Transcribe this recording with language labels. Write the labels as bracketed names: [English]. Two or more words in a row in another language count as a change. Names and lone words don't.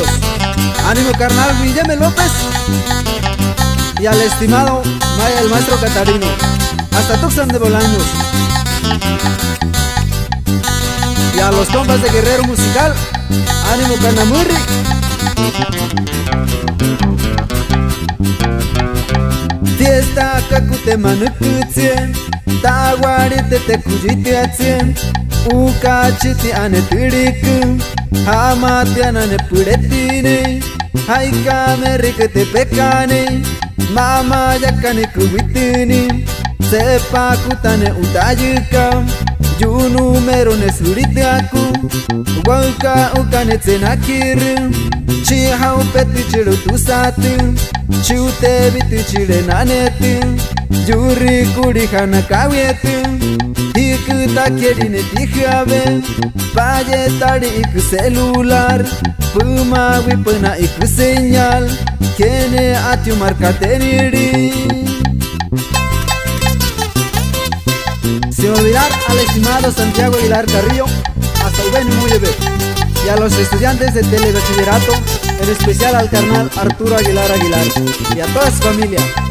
[Spanish] Ánimo carnal Guillermo López, y al estimado Maya el maestro Catarino, hasta Tuxtlan de Bolaños, y a los compas de Guerrero Musical. [Huichol] Ánimo Canamurri. Fiesta kakute manukutsie, tawarite te kujitiatsie, ukachiti ane tiriku, hamati anane puretine, haikame rikete pekane, mama yakane kubitini, sepa kutane utayuka, yunu merone suritiaku, wauka ukane tsenakiru, chihau peti chiru tusatu, chute vitu chile nanetu, yuri kuri hana kawietu, hiku takerine tihabe, valle tari iku celular, puma wipuna iku señal, kene atiu marca teniri. [Spanish] Sin olvidar al estimado Santiago Aguilar Carrillo, hasta Ubeni Muyebe, y a los estudiantes de telebachillerato, en especial al carnal Arturo Aguilar Aguilar, y a toda su familia.